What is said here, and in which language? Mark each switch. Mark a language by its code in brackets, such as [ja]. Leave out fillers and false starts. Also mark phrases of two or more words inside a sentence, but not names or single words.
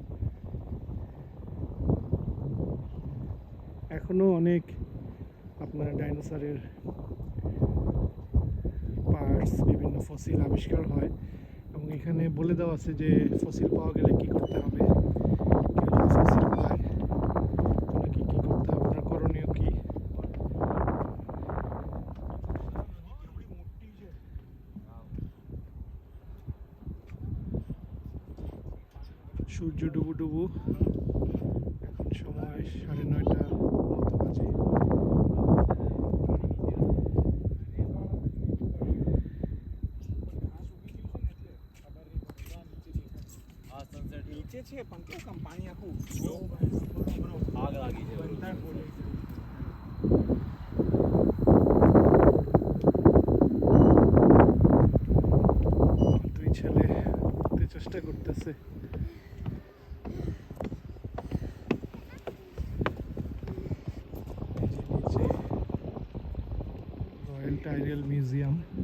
[bn] এখনো অনেক আপনার ডাইনোসরের পার্টস, বিভিন্ন ফসিল আবিষ্কার হয় এবং এখানে বলে দেওয়া আছে যে ফসিল পাওয়া গেলে কি করতে হবে, কেউ যদি ফসিল পায় তাহলে কি কি করতে হবে, আপনার করণীয় কি। সূর্য ডুবু ডুবু, এখন সময় 9:30 মতো বাজে। [gu] નીચે છે પણ કેવું કામ પાણી આખું આગ લાગી છે [bn] দুই ছেলে উঠতে চেষ্টা করতেছে। নিচে রয়্যাল টাইডাল মিউজিয়াম।